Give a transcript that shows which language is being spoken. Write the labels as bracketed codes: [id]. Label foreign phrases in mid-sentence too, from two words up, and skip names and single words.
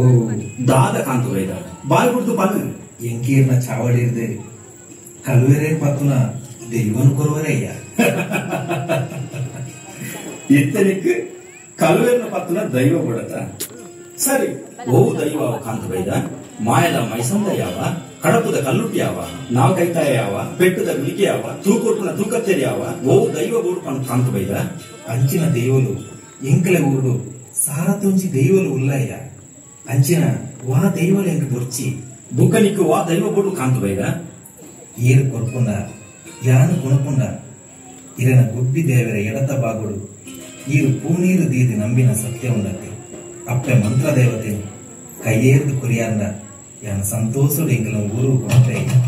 [tcy] ದಾದ ಕಾಂತು ಬೈದ ಬಾಯಿ ಬಿಡ್ತು ಪಲ್ಲು ಎಂಕೀರ್ನ ಚಾವಡಿರ್ದೆ ಕಲ್ವೆರೆ ಪತ್ತುನ ದೈವನ್ ಕೊರುವರಯ್ಯ. ಇತ್ತನಿಕ್ ಕಲ್ವೇರ್ನ ಪತ್ತನ ದೈವ ಬಿಡತ್ತ ಸರಿ ಓ ದೈವ ಕಾಂತು ಬೈದ ಮಾಯದ ಮೈಸಂದ ಯಾವ ಕಡಪದ ಕಲ್ಲುಟ್ಟಿ ಯಾವ ನಾವ್ ಕೈತಾಯ ಯಾವ ಪೆಟ್ಟದ ಗುಲಿಕೆ ಯಾವ ತೂಕೊಟ್ಟನ ತೂಕತ್ತೇರಿ ಯಾವ ಓ ದೈವ ಬೋಡ್ಕೊಂಡು ಕಾಂತು ಬೈದ. ಅಂಚಿನ ದೈವಲು ಎಂಕಲೆ ಊರು ಸಾರತೊಂಜಿ ದೈವಲು ಉಲ್ಲಯ್ಯ ಅಂಚಿನ ವಾ ದೈವಲು ಎಂಕ್ ದೊರ್ಚಿ ಬುಕ್ಕನಿಕ್ಕು ವಾ ದೈವ ಬೋಡು ಕಾಂತು ಬೈದ. ಏರು ಕೊರ್ಪುಂಡ ಯಾನು ಕೊಣಪುಂಡ ಇರನ ಗುಬ್ಬಿ ದೇವರ ಎಡತ ಬಾಗುಡು ಈರು ಪೂನೀರು ದೀದಿ ನಂಬಿನ ಸತ್ಯ ಉಂಡತೆ ಅಪ್ಪೆ ಮಂತ್ರ ದೇವತೆ ಕೈಯೇರ್ದು ಕುರಿಯಾಂದ ಯಾನ ಸಂತೋಷಡು ಎಂಕಲ ಊರು ಕೊಣಪೆ.